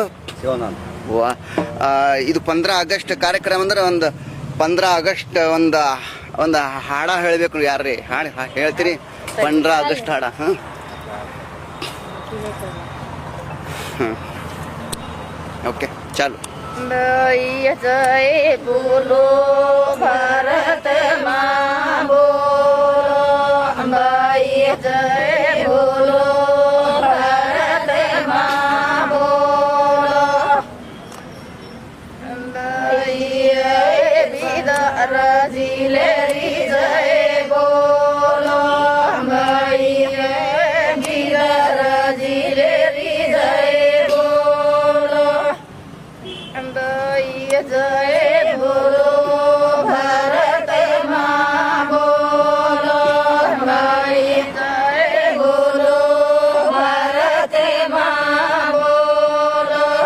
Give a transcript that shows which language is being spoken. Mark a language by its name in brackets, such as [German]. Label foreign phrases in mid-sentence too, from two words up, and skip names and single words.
[Kannada] ವಾ ಇದು 15 ಆಗಸ್ಟ್ ಕಾರ್ಯಕ್ರಮ ಅಂದ್ರೆ ಒಂದು 15 ಆಗಸ್ಟ್ ಒಂದು ಹಾಡ ಹೇಳಬೇಕು. ಯಾರ್ರಿ ಹಾಡು ಹೇಳ್ತೀರಿ? 15 ಆಗಸ್ಟ್ ಹಾಡ. ಹಾಂ ಹಾಂ ಓಕೆ ಚಾಲು. [Hindi] जय बोलो भारत माँ बोलो जय बोलो भारत माँ बोलो बिदर जिलेरी जय बोलो बिदर जिलेरी जय बोलो जय बोलो भारत माँ बोलो जय बोलो भारत माँ बोलो.